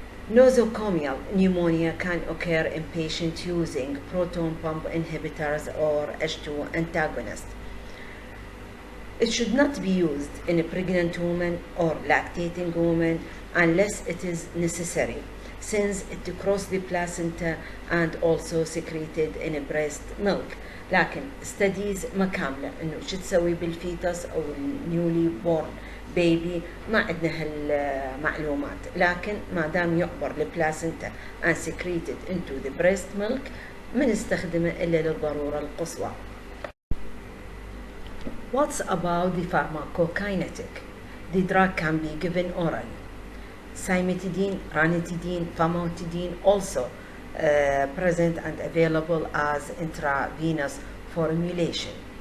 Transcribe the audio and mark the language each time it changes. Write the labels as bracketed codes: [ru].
[en] Nosocomial pneumonia can occur in patients using proton pump inhibitors or H2 antagonists. It should not be used in a pregnant woman or lactating woman unless it is necessary. since it cross the placenta and also secreted in breast milk. [ar] لكن studies ما كاملة إنه شو تسوي بالفيتس أو النيولي بورن بيبي، ما عندنا هالمعلومات، لكن ما دام يعبر البلاسنتا [en] and secreted into the breast milk [ar] ما نستخدمه إلا للضرورة القصوى. [en] What's about the pharmacokinetic? The drug can be given orally. Cimetidine, ranitidine, famotidine also present and available as intravenous formulation.